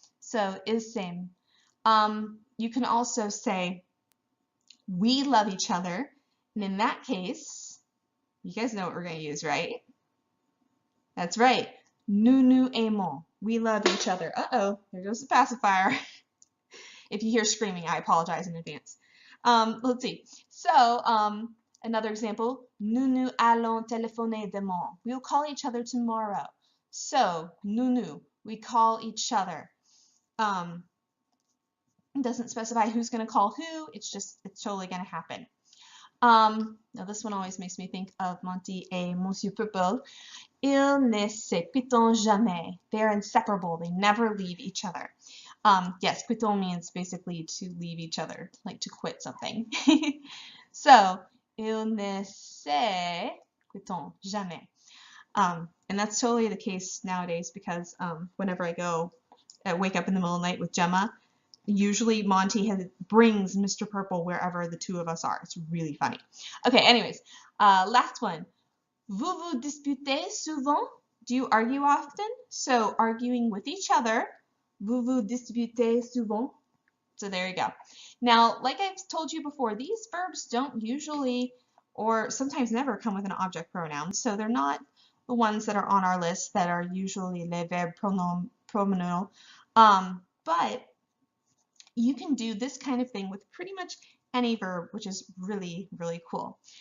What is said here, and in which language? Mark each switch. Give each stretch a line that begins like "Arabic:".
English: So
French: ils s'aiment.
English: You can also say we love each other, and in that case, you guys know what we're going to use, right? That's right.
French: Nous aimons.
English: We love each other. Uh-oh, there goes the pacifier. If you hear screaming, I apologize in advance. Let's see. So, another example,
French: nous allons téléphoner demain.
English: We'll call each other tomorrow. So, nous, we call each other. It doesn't specify who's going to call who. It's totally going to happen. Now this one always makes me think of Monty et Monsieur Purple.
French: Ils ne se quittent jamais.
English: They're inseparable. They never leave each other. Yes, quitter means basically to leave each other, like to quit something.
French: So, ils ne se quittent jamais.
English: And that's totally the case nowadays because whenever I wake up in the middle of the night with Gemma, usually Monty brings Mr. Purple wherever the two of us are. It's really funny. Okay, anyways, last one.
French: Vous vous disputez souvent?
English: Do you argue often? So arguing with each other.
French: Vous vous disputez souvent?
English: So there you go. Now, like I've told you before, these verbs don't usually or sometimes never come with an object pronoun. So they're not the ones that are on our list that are usually
French: les verbes pronominaux.
English: But you can do this kind of thing with pretty much any verb, which is really, really cool.